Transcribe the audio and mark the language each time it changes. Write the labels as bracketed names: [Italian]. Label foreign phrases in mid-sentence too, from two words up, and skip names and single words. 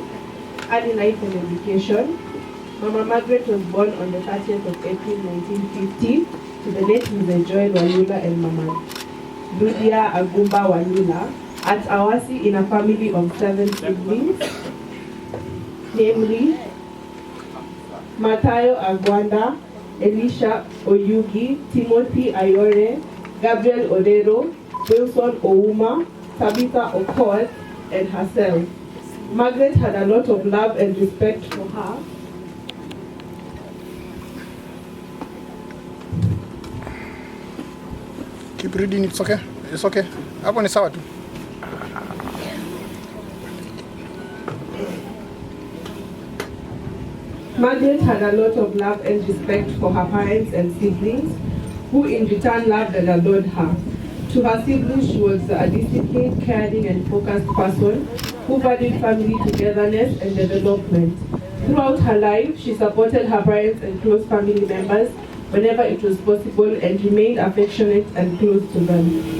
[English] Early life and education. Mama Margaret was born on the 30th of April 1950 to the late Mzee Joel Wanyula and Mama Ludia Agumba Wanyula at Awasi in a family of 7 siblings, namely Matayo Agwanda, Elisha Oyugi, Timothy Ayore, Gabriel Odero, Wilson Ouma, Tabitha Okot, and herself. Margaret had a lot of love and respect for her. Keep reading, it's okay. It's okay. [Swahili] Hapo ni sawa tu. Margaret had a lot of love and respect for her parents and siblings, who in return loved and adored her. To her siblings, she was a disciplined, caring, and focused person who valued family togetherness and development. Throughout her life, she supported her parents and close family members whenever it was possible and remained affectionate and close to them.